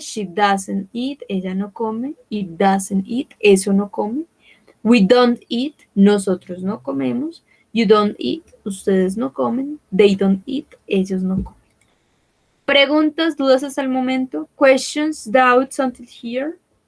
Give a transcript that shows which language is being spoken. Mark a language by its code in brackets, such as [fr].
[en] She doesn't eat, [es] ella no come. [en] It doesn't eat, [es] eso no come. [en] We don't eat, [es] nosotros no comemos. [en] You don't eat, [es] ustedes no comen. [en] They don't eat, [es] ellos no comen. ¿Preguntas, dudas hasta el momento? [en] Questions, doubts until here?